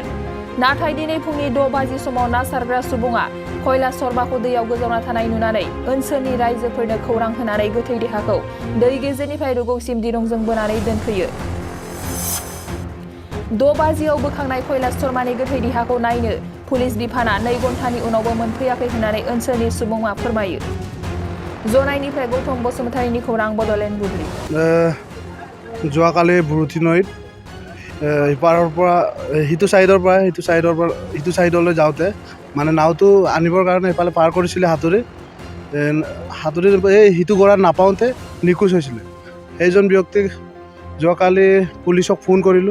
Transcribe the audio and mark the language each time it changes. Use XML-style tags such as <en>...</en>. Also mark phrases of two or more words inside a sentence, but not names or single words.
<brx>नाथाय दिनै फुंनि 6 बाजि समाव ना सारग्रा सुबुङा कैलाश शर्माखौ दैयाव गोजावना थानाय नुनानै ओनसोलनि रायजोफोरनो खौरां होनानै गोथै देहाखौ दै गेजेरनिफ्राय रुगुंसिम दिरुंजों बोनानै दोनफैयो। 6 बाजियाव बोखांनाय कैलाश शर्मानि गोथै देहाखौ नायनो पुलिस बिफाना 2 घन्टानि उनावबो मोनफैयाखै होननानै ओनसोलनि सुबुङा फोरमायो। जनायनिफ्राय गौतम बसुमतारीनि खौरां बड'लेण्ड बुब्लि।</brx> <as>যোৱাকালি বুৰুঠি নৈত ইপাৰৰ পৰা সিটো চাইডলৈ যাওঁতে মানে নাওটো আনিবৰ কাৰণে ইফালে পাৰ কৰিছিলে হাতুৰি এই সিটো গৰাত নাপাওঁতে নিখোজ হৈছিলে। সেইজন ব্যক্তিক যোৱাকালি পুলিচক ফোন কৰিলোঁ।</as>